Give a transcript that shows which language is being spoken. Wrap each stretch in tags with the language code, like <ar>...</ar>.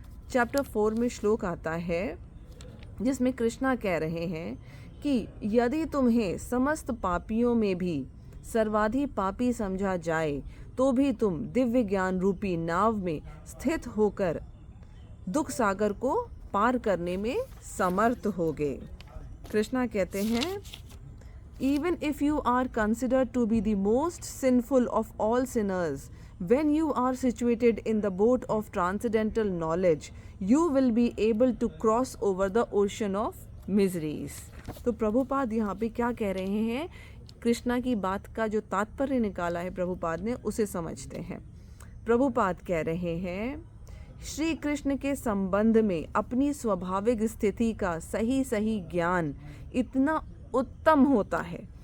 <hi>Chapter 4 में श्लोक आता है जिसमें कृष्णा कह रहे हैं कि यदि तुम्हें समस्त पापियों में भी सर्वाधि पापी समझा जाए तो भी तुम दिव्य ज्ञान रूपी नाव में स्थित होकर दुख सागर को पार करने में समर्थ होगे। कृष्णा कहते हैं,</hi> <en>Even if you are considered to be the most sinful of all sinners, when you are situated in the boat of transcendental knowledge, you will be able to cross over the ocean of miseries.</en> <hi>तो प्रभुपाद यहाँ पे क्या कह रहे हैं, कृष्णा की बात का जो तात्पर्य निकाला है प्रभुपाद ने उसे समझते हैं। प्रभुपाद कह रहे हैं, श्री कृष्ण के संबंध में अपनी स्वाभाविक स्थिति का सही सही ज्ञान इतना उत्तम होता है।</hi>